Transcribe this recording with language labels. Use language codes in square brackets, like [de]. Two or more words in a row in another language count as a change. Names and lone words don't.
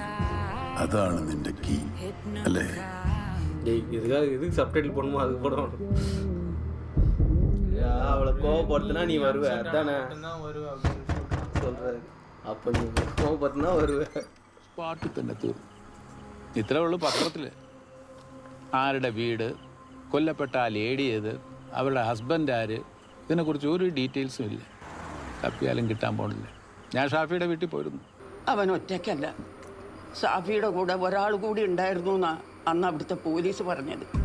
[ml] അതാണ് നിന്റെ കീ അല്ലേ? [ta] இதுக்கு சப்டைட்டில் பண்ணுமோ அதுக்கு படம் அவளை கோவப்படுத்தினா நீ வருவ, அதானே சொல்றாரு. அப்போ நீ கோவப்படுத்தினா வருவ. [ml] പാട്ടിൽ തന്നെ തീർന്നു. ഇത്രേ ഉള്ളൂ പത്രത്തിൽ. ആരുടെ വീട്, കൊല്ലപ്പെട്ട ആ ലേഡി ഏത്, അവരുടെ ഹസ്ബൻഡ് ആര്, ഇതിനെക്കുറിച്ച് ഒരു ഡീറ്റെയിൽസും ഇല്ല. തപ്പിയാലും കിട്ടാൻ പോണില്ല. ഞാൻ ഷാഫിയുടെ വീട്ടിൽ പോയിരുന്നു. അവൻ ഒറ്റയ്ക്കല്ല, ഷാഫിയുടെ കൂടെ ഒരാൾ കൂടി ഉണ്ടായിരുന്നു എന്നാ അന്ന് അവിടുത്തെ പോലീസ് പറഞ്ഞത്.